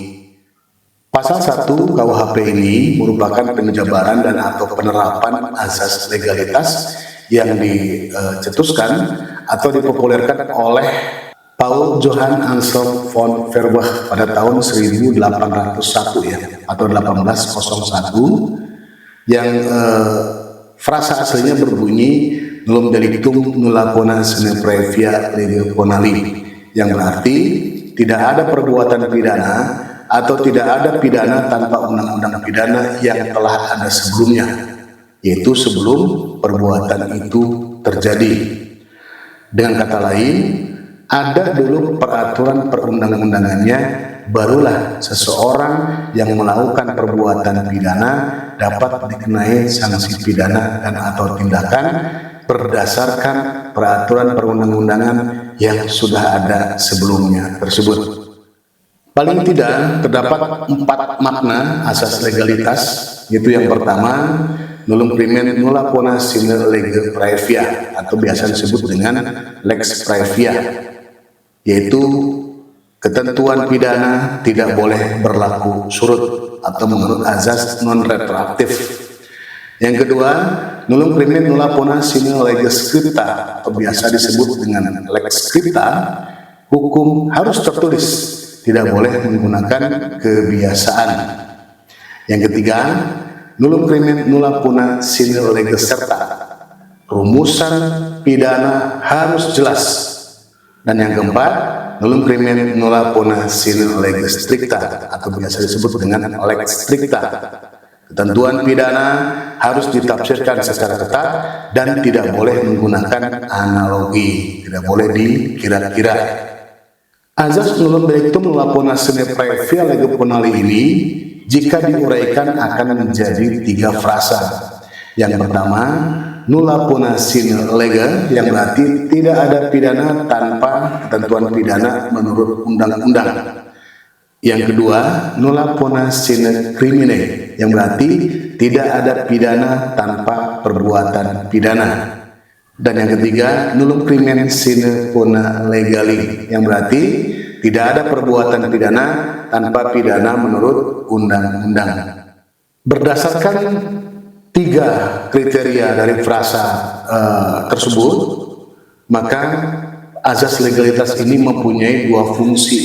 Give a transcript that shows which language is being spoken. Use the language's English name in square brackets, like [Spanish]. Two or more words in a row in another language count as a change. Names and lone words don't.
[Indonesian] Pasal 1 KUHP ini merupakan penjabaran dan atau penerapan azas legalitas yang dicetuskan atau dipopulerkan oleh Paul Johann Anselm von Feuerbach pada tahun 1801 ya, atau 1801, yang frasa aslinya berbunyi [Latin] nullum delictum nulla puna sine praevia lege ponali, [Indonesian] yang berarti tidak ada perbuatan pidana atau tidak ada pidana tanpa undang-undang pidana yang telah ada sebelumnya, yaitu sebelum perbuatan itu terjadi. Dengan kata lain, ada dulu peraturan perundang-undangannya, barulah seseorang yang melakukan perbuatan pidana dapat dikenai sanksi pidana dan atau tindakan berdasarkan peraturan perundang-undangan yang sudah ada sebelumnya tersebut. Paling tidak terdapat 4 makna asas legalitas, yaitu yang pertama [Latin] nullum crimen nulla puna sine lege praevia, [Indonesian] atau biasa disebut dengan [Latin] lex praevia, [Indonesian] yaitu ketentuan pidana tidak boleh berlaku surut atau menurut azas non retroaktif. Yang kedua, [Latin] nullum crimen nulla puna sine lege scripta, [Indonesian] atau biasa disebut dengan [Latin] lex scripta, [Indonesian] hukum harus tertulis, tidak boleh menggunakan kebiasaan. Yang ketiga, [Latin] nullum crimen nulla puna sine lege serta, [Indonesian] rumusan pidana harus jelas. Dan yang keempat, [Latin] nullum crimen nulla puna sine lege stricta, [Indonesian] atau biasa disebut dengan [Latin] lex stricta, [Indonesian] ketentuan pidana harus ditafsirkan secara ketat dan tidak boleh menggunakan analogi, tidak boleh dikira-kira. Azas [Latin] nullum delictum nulla puna sine praevia lege ponali [Indonesian] ini jika diuraikan akan menjadi 3 frasa. Yang pertama, [Latin] nulla puna sine lege, [Indonesian] yang berarti tidak ada pidana tanpa ketentuan pidana menurut undang-undang. Yang kedua, [Latin] nulla puna sine crimine, [Indonesian] yang berarti tidak ada pidana tanpa perbuatan pidana. Dan yang ketiga, [Latin] nullum crimen sine puna legali, [Indonesian] yang berarti tidak ada perbuatan pidana tanpa pidana menurut undang-undang. Berdasarkan 3 kriteria dari frasa tersebut, maka azas legalitas ini mempunyai 2 fungsi.